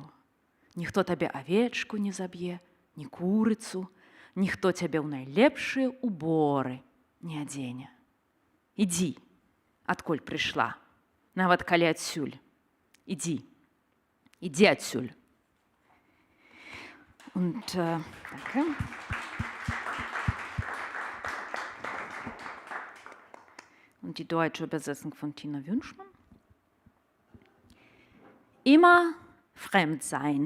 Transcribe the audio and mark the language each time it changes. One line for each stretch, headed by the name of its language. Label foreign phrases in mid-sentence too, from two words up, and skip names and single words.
Belarusian: Ніхто табе авечку не заб'е, ні курыцу, ніхто цябе ў найлепшыя уборы не адзене. Ідзі, адкуль прыйшла, нават калі адсюль. Ідзі, ідзі адсюль.
German: Und danke. Und die deutsche Übersetzung von Tina Wünschmann. Immer fremd sein.